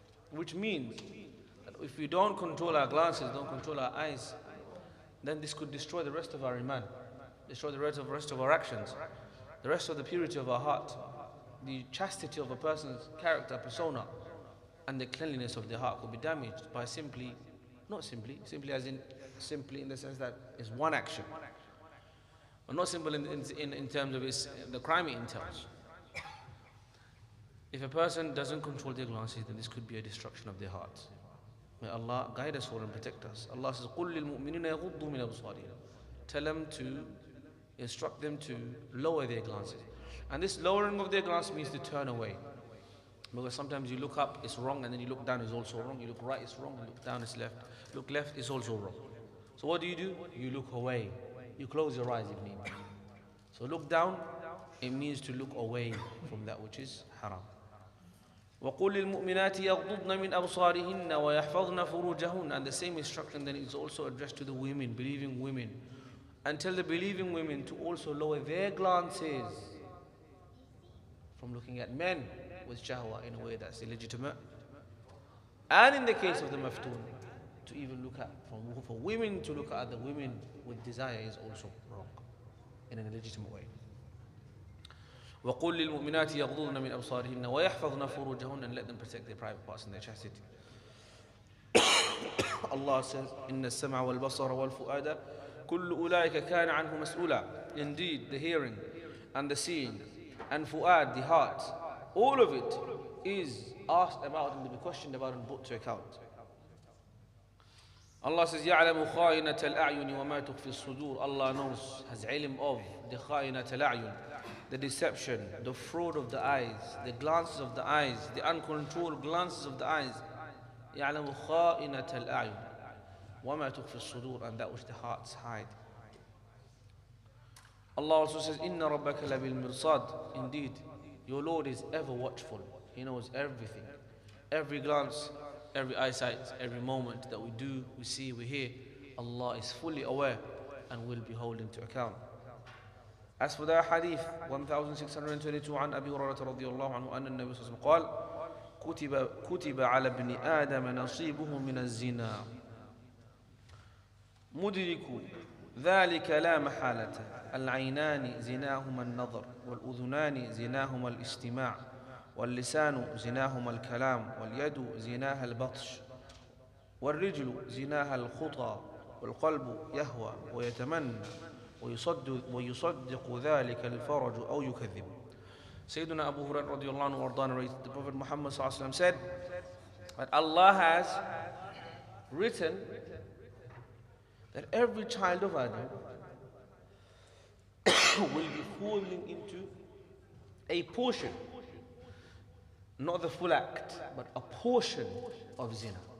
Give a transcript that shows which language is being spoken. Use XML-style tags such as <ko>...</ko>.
<en>Which means that if we don't control our glances, don't control our eyes, then this could destroy the rest of our iman, destroy the rest of our actions, the rest of the purity of our heart, the chastity of a person's character, persona, and the cleanliness of their heart could be damaged by simply in the sense that it's one action, but not simple in terms of the crime it entails. If a person doesn't control their glances, then this could be a destruction of their heart. May Allah guide us all and protect us. Allah says,</en> <ar>قُلْ لِلْمُؤْمِنِينَ يَغُضُّوا مِنْ أَبْصَارِهِمْ.</ar> <en>Tell them to instruct them to lower their glances. And this lowering of their glance means to turn away. Because sometimes you look up, it's wrong, and then you look down, it's also wrong. You look right, it's wrong. You look down, it's left. Look left, it's also wrong. So what do? You look away. You close your eyes if need be. So look down, it means to look away from that which is haram.</en> <ar>وَقُلْ لِلْمُؤْمِنَاتِ يَغْضُضْنَ مِنْ أَبْصَارِهِنَّ وَيَحْفَظْنَ فُرُوجَهُنَّ.</ar> <en>And the same instruction then is also addressed to the women, believing women. And tell the believing women to also lower their glances from looking at men with shahwa in a way that's illegitimate. And in the case of the maftoon, to even look at, for women to look at other women with desire is also wrong. in an illegitimate way.</en> <ar>وَقُلْ لِلْمُؤْمِنَاتِ يَغْضُضْنَ مِنْ أَبْصَارِهِنَّ وَيَحْفَظْنَ فُرُوجَهُنَّ,</ar> <en>and let them protect their private parts and their chastity. Allah says,</en> <ar>إِنَّ السَّمْعَ وَالْبَصَرَ وَالْفُؤَادَ كُلُّ أُولَٰئِكَ كَانَ عَنْهُ مَسْئُولًا.</ar> <en>Indeed, the hearing and the seeing and fu'ad, the heart, all of it is asked about and to be questioned about and brought to account. Allah says,</en> <ar>يَعْلَمُ خَائِنَةَ الْأَعْيُنِ وَمَا تُخْفِي الصُّدُورِ.</ar> <en>Allah knows, has ilm of the</en> <ar>خَائِنَةَ الْأَعْيُنِ,</ar> <en>the deception, the fraud of the eyes, the glances of the eyes, the uncontrolled glances of the eyes.</en> <ar>يَعْلَمُ خَائِنَةَ الْأَعْيُنِ وَمَا تُخْفِي الصُّدُورِ,</ar> <en>and that which the hearts hide. Allah also says,</en> <ar>إِنَّ رَبَّكَ لَبِالْمِرْصَادِ.</ar> <en>Indeed, your Lord is ever watchful. He knows everything. Every glance, every eyesight, every moment that we do, we see, we hear, Allah is fully aware and will be holding to account. As for the hadith 1622</en> <ar>عن أبي هريرة رضي الله عنه أن النبي صلى الله عليه وسلم قال كتب على ابن آدم نصيبه من الزنا مدرك ذلك لا محالة العينان زناهما النظر والأذنان زناهما الاستماع واللسان زناهما الكلام واليد زناها البطش والرجل زناها الخطى والقلب يهوى ويتمنى ويصدق ذلك الفرج أو يكذب.</ar> <en>Sayyidina Abu Hurairah radiallahu anhu warda narrated, the Prophet Muhammad sallallahu alaihi wasallam said that Allah has written that every child of Adam will be falling into a portion, not the full act, but a portion of zina.</en>